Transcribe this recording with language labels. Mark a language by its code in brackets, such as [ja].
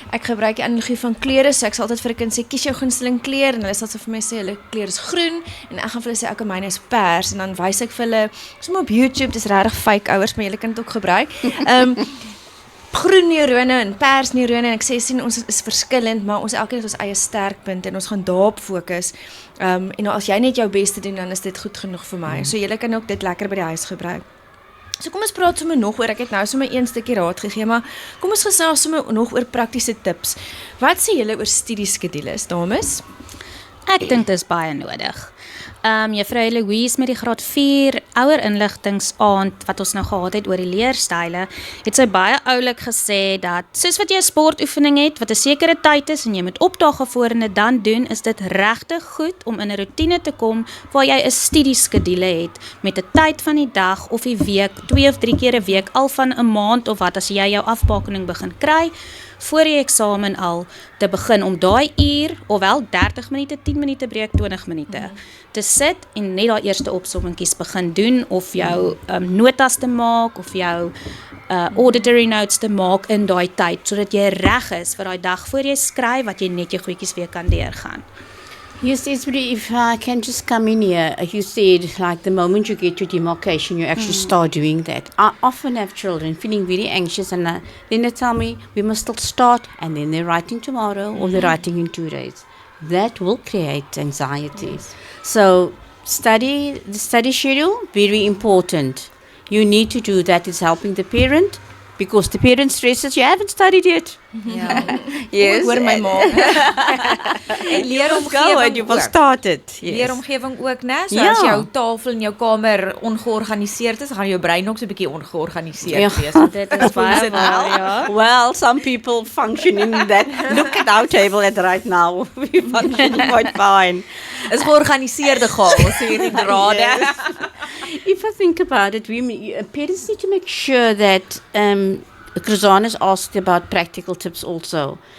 [af] Ek gebruik die analogie van kleure, so ek sal altyd vir 'n kind sê kies jou gunsteling kleur, en hulle sal vir my sê hulle kleur is groen, en ek gaan vir hulle sê ek myne is pers, en dan wys ek vir hulle soms op YouTube, dis regtig fake ouers, maar julle kan dit ook gebruik. Groen neurone en pers neurone, en ek sien ons is verskillend, maar ons elkeen het ons eie sterkpunte en ons gaan daarop fokus. En as jy net jou beste doen, dan is dit goed genoeg vir my. So julle kan ook dit lekker by die huis gebruik. So kom ons praat sommer nog oor, ek het nou sommer een stukkie raad gegee, maar kom ons gesels sommer nog oor praktiese tips. Wat sê julle oor studieskedules, dames? Ek dink dit is baie nodig. Juffrou Louise met die graad 4 ouer inligtingsaand wat ons nou gehad het oor die leerstyle, het sy baie oulik gesê dat soos wat jy 'n sportoefening het wat 'n sekere tyd is en jy moet opdaag voor en dit dan doen, is dit regtig goed om in 'n roetine te kom waar jy 'n studieskedule het met 'n tyd van die dag of die week, 2 of 3 keer 'n week, al van 'n maand of wat, as jy jou afbakening begin kry voor die eksamen al te begin om daai uur, ofwel 30 minute, 10 minute breek, 20 minute, te sit en net daai eerste opsommingkies begin doen, of jou notas te maak, of jou auditory notes te maak in daai tyd, sodat jy reg is vir daai dag voor jy skryf, wat jy net jou goedjies weer kan deurgaan. [en] Yes, if I can just come in here, you said like the moment you get to demarcation, you actually start doing that. I often have children feeling very anxious, and then they tell me we must still start, and then they're writing tomorrow or they're writing in 2 days. That will create anxiety. Yes. So the study schedule, very important. You need to do that. It's helping the parent, because the parent stresses you haven't studied yet. [af] Ja. [en] Yes. [af] Hoor my ma. En [en] and you will start it. Yes. [af] Leeromgewing ook, né? So Ja. as jou tafel in jou kamer ongeorganiseerd is, gaan jou brein ook so 'n bietjie ongeorganiseerd Ja. wees. Dit is baie waar, ja. [en] Well, some people function in that. Look at our table at right now. We function quite fine. [af] Is georganiseerde chaos hier in drade. [en] Yes. If I think about it, parents need to make sure that Kruzan has asked about practical tips also.